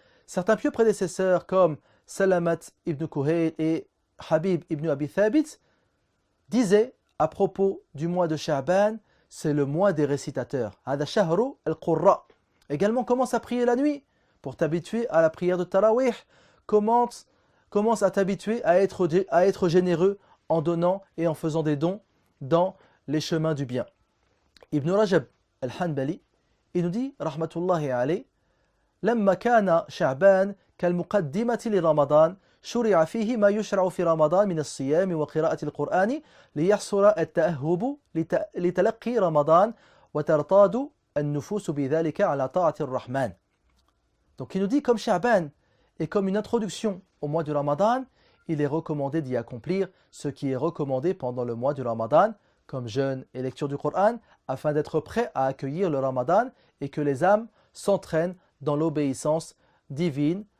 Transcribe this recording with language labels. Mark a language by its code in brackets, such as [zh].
[fr] Certains pieux prédécesseurs comme Salamat ibn Kuhayl et Habib ibn Abi Thabit disaient à propos du mois de Sha'ban, c'est le mois des récitateurs. [ar] Hada shahru al-Qurra. [fr] Également, commence à prier la nuit pour t'habituer à la prière de Tarawih. Commence à t'habituer à être généreux en donnant et en faisant des dons dans les chemins du bien. Ibn Rajab al-Hanbali, il nous dit, rahmatullahi alayh, [ar] لما كان شعبان كالمقدمة لرمضان شرع فيه ما يشرع في رمضان من الصيام وقراءة القرآن ليحصل التأهب لتلقي رمضان وترتاد النفوس بذلك على طاعة الرحمن. [fr] Donc il nous dit comme Sha'ban et comme une introduction au mois du Ramadan, il est recommandé d'y accomplir ce qui est recommandé pendant le mois du Ramadan, comme jeûne et lecture du Coran, afin d'être prêts à accueillir le Ramadan et que les âmes s'entraînent dans l'obéissance divine.